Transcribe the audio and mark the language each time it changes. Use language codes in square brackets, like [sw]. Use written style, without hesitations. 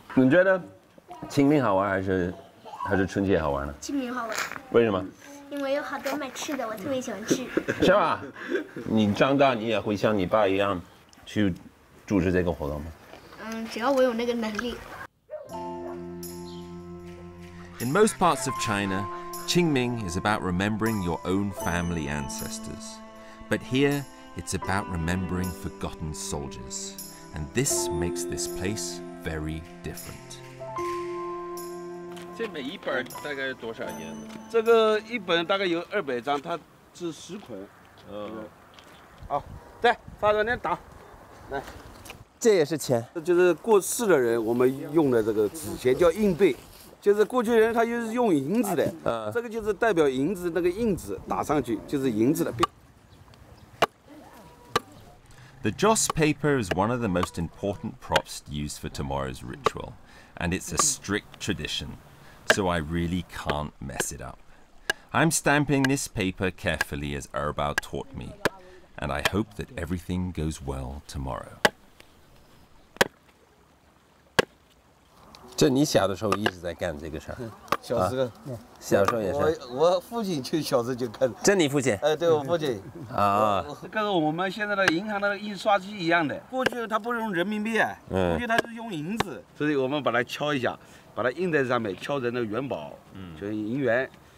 [zh] 你觉得清明好玩还是春节好玩呢？清明好玩。为什么？因为有好多卖吃的，我特别喜欢吃。是吧？你长大你也会像你爸一样去组织这个活动吗？只要我有那个能力。 [en] In most parts of China, Qingming is about remembering your own family ancestors. But here, it's about remembering forgotten soldiers. And this makes this place very different. [zh] 这每一本大概多少页呢？这个一本大概有200张，它是10捆。好，再发着点打，来。这也是钱。这就是过世的人我们用的这个纸钱叫硬币，就是过去人他就是用银子的，这个就是代表银子那个印子打上去就是银子的。 [en] The joss paper is one of the most important props used for tomorrow's ritual, and it's a strict tradition, so I really can't mess it up. I'm stamping this paper carefully as Erbao taught me, and I hope that everything goes well tomorrow. [zh] 这你小的时候一直在干这个事儿？小时候，小时候也是。我父亲就小时候就干。这你父亲？对我父亲。啊。跟我们现在的银行的印刷机一样的。过去他不用人民币啊，过去他是用银子，所以我们把它敲一下，把它印在上面，敲成那个元宝，就是银元。